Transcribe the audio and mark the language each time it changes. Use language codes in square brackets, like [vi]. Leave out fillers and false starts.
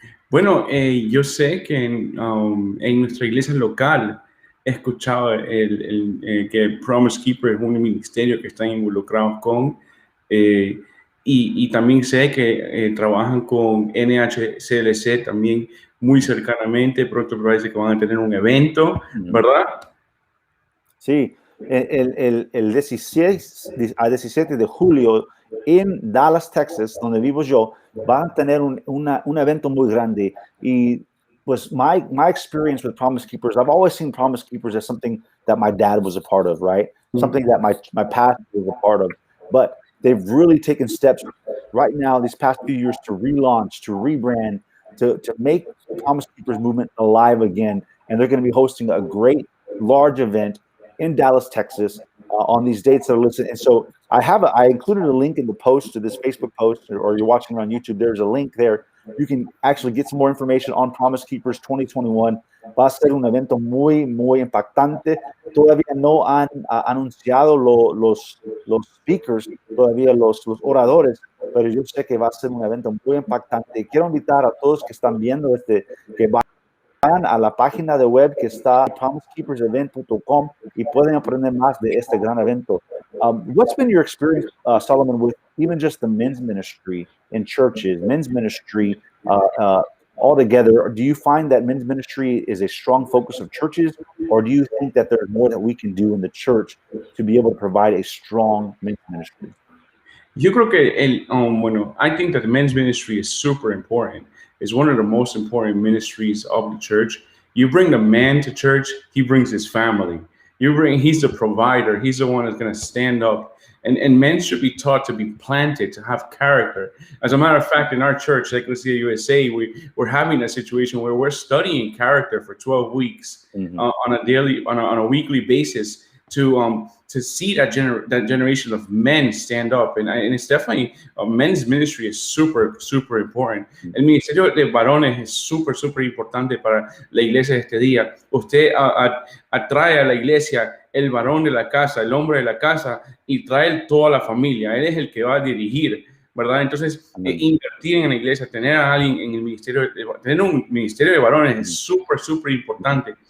[es] Bueno, yo sé que en nuestra iglesia local he escuchado que Promise Keeper es un ministerio que están involucrados con, y también sé que trabajan con NHCLC también muy cercanamente. Pronto parece que van a tener un evento, ¿verdad? Sí, el 17 de julio en Dallas, Texas, donde vivo yo, van a tener un evento muy grande. Y pues [en] my experience with Promise Keepers, I've always seen Promise Keepers as something that my dad was a part of, right? Something that my pastor was a part of. But they've really taken steps right now these past few years to relaunch, to rebrand, to make the Promise Keepers movement alive again. And they're going to be hosting a great large event in Dallas, Texas, on these dates that are listed. And so I included a link in the post to this Facebook post, or you're watching on YouTube. There's a link there. You can actually get some more information on Promise Keepers 2021. [es] Va a ser un evento muy, muy impactante. Todavía no han anunciado los speakers, todavía los oradores, pero yo sé que va a ser un evento muy impactante. Quiero invitar a todos que están viendo que vayan a la página de web que está promisekeepersevent.com y pueden aprender más de este gran evento. [en] What's been your experience, Salomon, with even just the men's ministry in churches, men's ministry altogether? Do you find that men's ministry is a strong focus of churches, or do you think that there's more that we can do in the church to be able to provide a strong men's ministry? [es] Yo creo que [en] I think that the men's ministry is super important. It's one of the most important ministries of the church. You bring the man to church, he brings his family. He's the provider. He's the one that's going to stand up. And men should be taught to be planted, to have character. As a matter of fact, in our church, like let's say USA, we're having a situation where we're studying character for 12 weeks on a weekly basis to see that generation of men stand up. And it's definitely, men's ministry is super, super important. [es] El ministerio de varones es súper, súper importante para la iglesia de este día. Usted atrae a la iglesia el varón de la casa, el hombre de la casa, y trae toda la familia. Él es el que va a dirigir, ¿verdad? Entonces, invertir en la iglesia, tener a alguien en el ministerio, tener un ministerio de varones es súper, súper importante.